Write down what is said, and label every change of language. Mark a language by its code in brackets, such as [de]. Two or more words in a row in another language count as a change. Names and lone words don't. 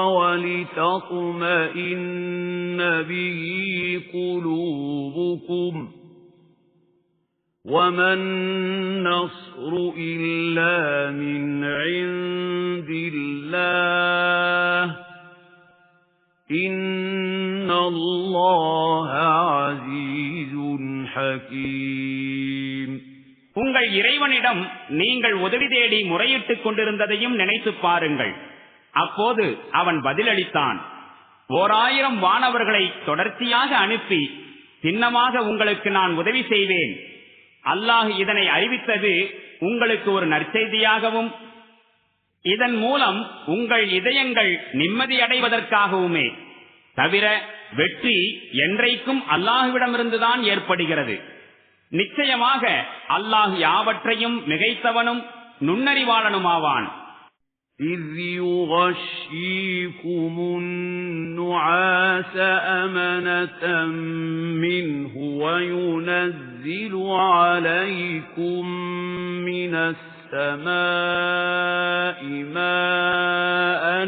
[ar] وَلِتَطْمَئِنَّ بِهِ قُلُوبُكُمْ وَمَا النَّصْرُ إِلَّا مِنْ عِندِ اللَّهِ إِنَّ اللَّهَ عَزِيزٌ حَكِيمٌ. [ta] உங்கள் இறைவனிடம் நீங்கள் உதவி தேடி முறையிட்டுக் கொண்டிருந்ததையும் நினைத்து பாருங்கள். அப்போது அவன் பதிலளித்தான், 1000 வானவர்களை தொடர்ச்சியாக அனுப்பி சின்னமாக உங்களுக்கு நான் உதவி செய்வேன். அல்லாஹ் இதனை அறிவித்தது உங்களுக்கு ஒரு நற்செய்தியாகவும் இதன் மூலம் உங்கள் இதயங்கள் நிம்மதியடைவதற்காகவுமே தவிர வெற்றி என்றைக்கும் அல்லாஹ்விடமிருந்துதான் ஏற்படுகிறது. நிச்சயமாக அல்லாஹ் யாவற்றையும் மிகைத்தவனும் நுண்ணறிவாளனுமாவான். [ar] إِذْ يُغَشِّيكُمُ النُّعَاسَ أَمَنَةً مِّنْهُ وَيُنَزِّلُ عَلَيْكُم مِّنَ السَّمَاءِ مَاءً